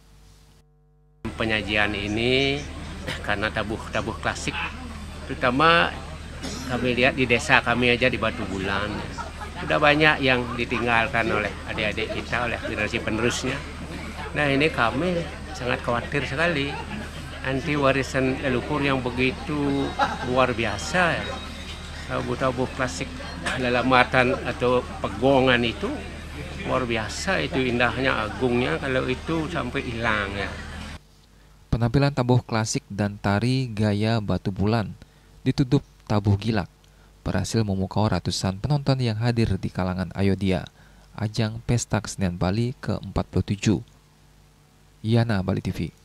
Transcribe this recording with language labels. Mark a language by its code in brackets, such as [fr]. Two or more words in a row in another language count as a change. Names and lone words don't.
[id] Penyajian ini karena tabuh klasik, terutama kami lihat di desa kami aja di Batu Bulan, sudah banyak yang ditinggalkan oleh adik-adik kita, oleh generasi penerusnya. Nah, ini kami sangat khawatir sekali, nanti warisan leluhur yang begitu luar biasa, tabuh-tabuh klasik lelambatan atau pegongan itu luar biasa, itu indahnya, agungnya, kalau itu sampai hilang ya. Penampilan tabuh klasik dan tari gaya Batu Bulan ditutup tabuh gilak berhasil memukau ratusan penonton yang hadir di kalangan Ayodhya, ajang Pesta Kesenian Bali ke-47. Yana, Bali TV.